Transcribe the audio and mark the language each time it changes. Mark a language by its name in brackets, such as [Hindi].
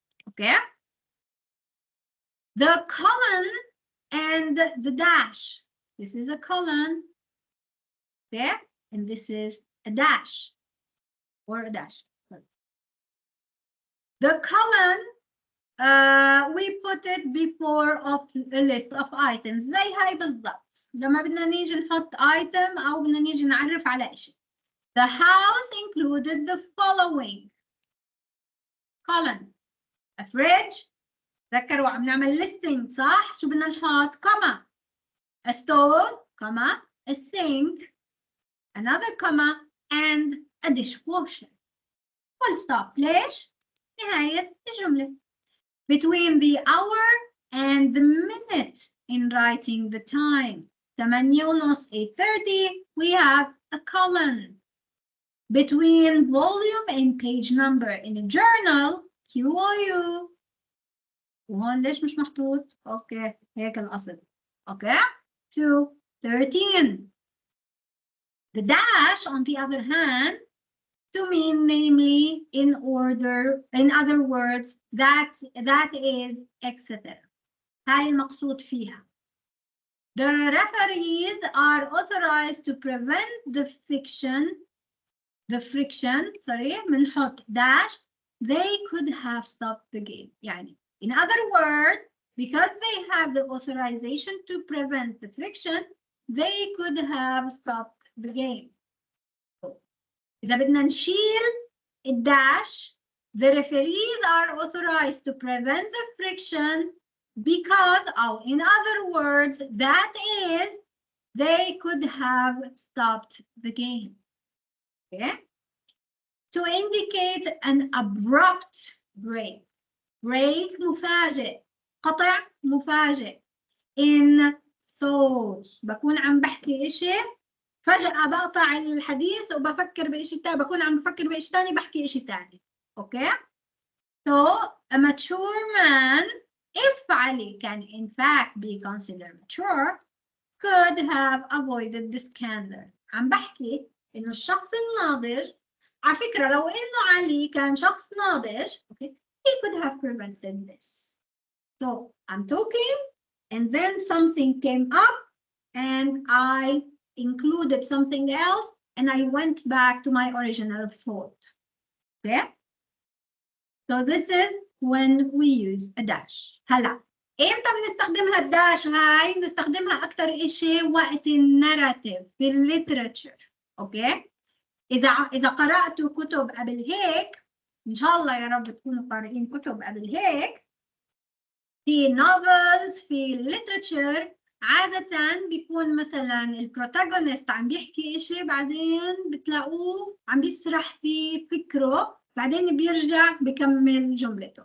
[English] Okay? The colon and the dash. This is a colon. Okay? And this is a dash or a dash. The colon, we put it before of a list of items. [Arabic] زي هاي بالضبط. لما بدنا نيجي نحط item أو بدنا نيجي نعرف على إشي. [English] The house included the following. colon. A fridge. [Arabic] تذكروا عم نعمل listing صح؟ شو بدنا نحط؟ comma. [English] A stove, comma. A sink. Another comma. And a dishwasher. Full stop. [Arabic] ليش؟ نهاية الجملة. [English] Between the hour and the minute in writing the time. 8:30, 8:30, we have a colon. Between volume and page number in a journal, QOU. [Arabic] وهون ليش مش محطوط؟ اوكي هيك القصد. اوكي 2:13. [English] The dash, on the other hand, to mean namely in order, in other words, that is, etc. [Arabic] هاي المقصود فيها. [English] The referees are authorized to prevent the friction, [Arabic] بنحط [English] dash, they could have stopped the game. [Arabic] يعني, [English] in other words, because they have the authorization to prevent the friction, they could have stopped the game. [Arabic] إذا بدنا نشيل الداش, [English] the referees are authorized to prevent the friction because, or in other words, that is, they could have stopped the game. Okay? To indicate an abrupt break. [Arabic] Break مفاجئ. قطع مفاجئ. [English] In thoughts. [Arabic] بكون عم بحكي إشي فجأة بقطع الحديث وبفكر بإشي تاني، بكون عم بفكر بإشي تاني بحكي إشي تاني. [English] Okay? So, a mature man, if Ali can in fact be considered mature, could have avoided the scandal. [Arabic] عم بحكي إنه الشخص الناضج، على فكرة لو إنه علي كان شخص ناضج, [English] okay, he could have prevented this. So, I'm talking and then something came up and I included something else and I went back to my original thought. Okay? So this is when we use a dash. [Arabic] هلا امتى بنستخدمها الداش هاي؟ بنستخدمها اكثر إشي وقت الناراتيف في الليتراتشر. اوكي؟ اذا قرأتوا كتب قبل هيك، ان شاء الله يا رب تكونوا قارئين كتب قبل هيك، في نوفلز في الليتراتشر عادة بيكون مثلا البروتاغونست عم بيحكي إشي بعدين بتلاقوه عم بيسرح في فكره بعدين بيرجع بكمل جملته.